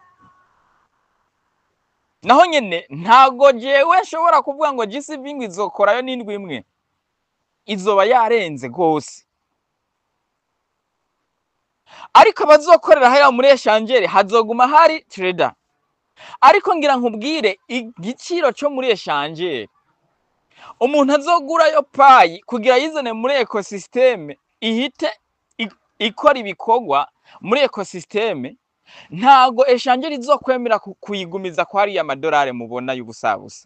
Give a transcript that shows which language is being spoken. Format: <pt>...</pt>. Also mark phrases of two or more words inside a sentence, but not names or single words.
<rn>Naho nyene ntago jewe nshobora kuvuga ngo GCV ngo izokorayo n'indwi imwe, izoba yarenze gose. Ariko abazokorera haya muri eshangere hazoguma hari trader. Ariko ngira nkubwire igiciro cyo muri eshangere, umuntu azogurayo Pi kugira yizane muri ecosystem ihite ikora ibikorwa muri ecosystem, ntago eshangere izokwemera kuyigumiza kwa ari amadolari mubona y'ubusabusa.</rn>